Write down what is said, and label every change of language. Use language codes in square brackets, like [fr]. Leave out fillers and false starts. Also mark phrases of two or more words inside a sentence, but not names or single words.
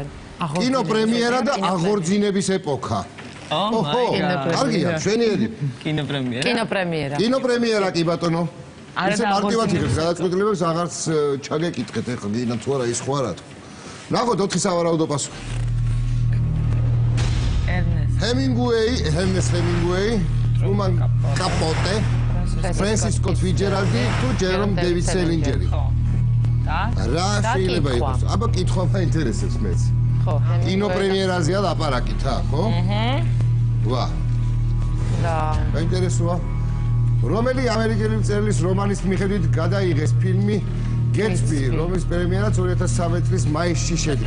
[ka] კინოპრემიერა და აღორძინების ეპოქა. ოჰო, კარგია, შვენიერი. კინოპრემიერა. კინოპრემიერა კი ბატონო. არა ისე მარტივად იღებს გადაწყვეტილებებს, აღარც ჩაგეკითხეთ ეხლა გინა თუ არა ის ხო არა თუ. ნახოთ 4 სავარაუდო პასუხი. Ernest Hemingway, Truman Capote, Francis Scott Fitzgerald თუ Jerome David Salinger. რა შეიძლება იყოს? აბა კითხვა მაინტერესებს მეც. ხო, კინოპრემიერაზეა ლაპარაკი თა, ხო? ვა. და მაინტერესოა. რომელი ამერიკელი მწერლის რომანის მიხედვით გადაიღეს ფილმი Gatsby, რომლის პრემიერაც 2013 წლის მაისში შედგა.